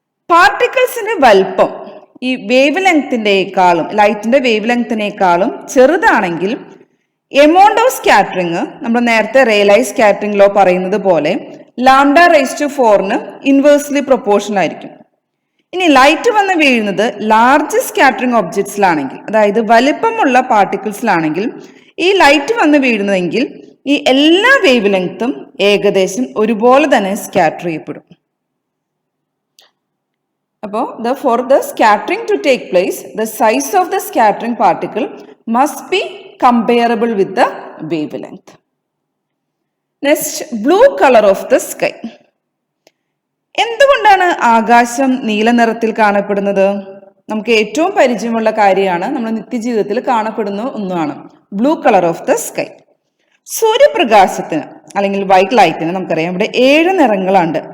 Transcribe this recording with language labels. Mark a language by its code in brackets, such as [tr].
[ml] പാർട്ടിക്കിൾസിന്റെ വലിപ്പം ഈ വേവ് ലെങ്തിന്റെക്കാളും ലൈറ്റിന്റെ വേവ് ലെങ്തിനേക്കാളും ചെറുതാണെങ്കിൽ എമൗണ്ട് ഓഫ് സ്കാറ്ററിംഗ് നമ്മൾ നേരത്തെ റേ-ലൈ സ്കാറ്ററിംഗ് ലോ പറയുന്നത് പോലെ lambda raised to 4ന് inversely proportional ആയിരിക്കും. ഇനി ലൈറ്റ് വന്ന് വീഴുന്നത് ലാർജ് സ്കാറ്ററിംഗ് ഒബ്ജക്ട്സിലാണെങ്കിൽ, അതായത് വലിപ്പമുള്ള പാർട്ടിക്കിൾസിലാണെങ്കിൽ ഈ ലൈറ്റ് വന്ന് വീഴുന്നതെങ്കിൽ ഈ എല്ലാ വേവ് ലെങ്ത്തും ഏകദേശം ഒരുപോലെ തന്നെ സ്കാറ്റർ ചെയ്യപ്പെടും. അപ്പോൾ [en] for the scattering to take place, the size of the scattering particle must be comparable with the wavelength. Next, blue color of the sky. [ml] എന്തുകൊണ്ടാണ് ആകാശം നീല നിറത്തിൽ കാണപ്പെടുന്നത്? നമുക്ക് ഏറ്റവും പരിചയമുള്ള കാര്യമാണ്, നമ്മൾ നിത്യജീവിതത്തിൽ കാണപ്പെടുന്ന ഒന്നാണ് blue colour of the sky. സൂര്യപ്രകാശത്തിന് അല്ലെങ്കിൽ വൈറ്റ് ലൈറ്റിന് നമുക്കറിയാം ഇവിടെ 7 നിറങ്ങളുണ്ട്.